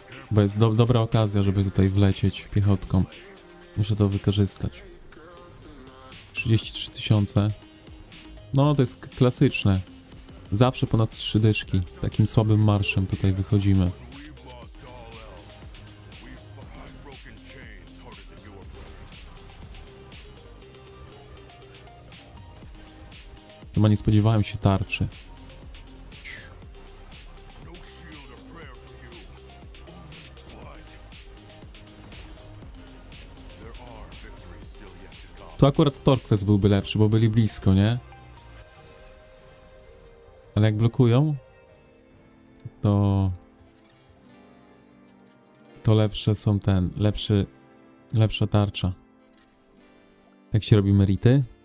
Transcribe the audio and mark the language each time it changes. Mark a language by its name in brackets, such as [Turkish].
[Polish] Bo jest dobra okazja, żeby tutaj wlecieć piechotką. Muszę to wykorzystać. 33 000. No, to jest klasyczne. Zawsze ponad 3 dyszki. Takim słabym marszem tutaj wychodzimy. [English] We've lost all else. We've broken chains harder than your blade. [Polish] Chyba nie spodziewałem się tarczy. [English] No shield or prayer for you. Only blood. There are victories still yet to come. [Polish] Tu akurat Torquest byłby lepszy, bo byli blisko, nie? Ale jak blokują, to lepsze są lepsza tarcza. Jak się robi merity?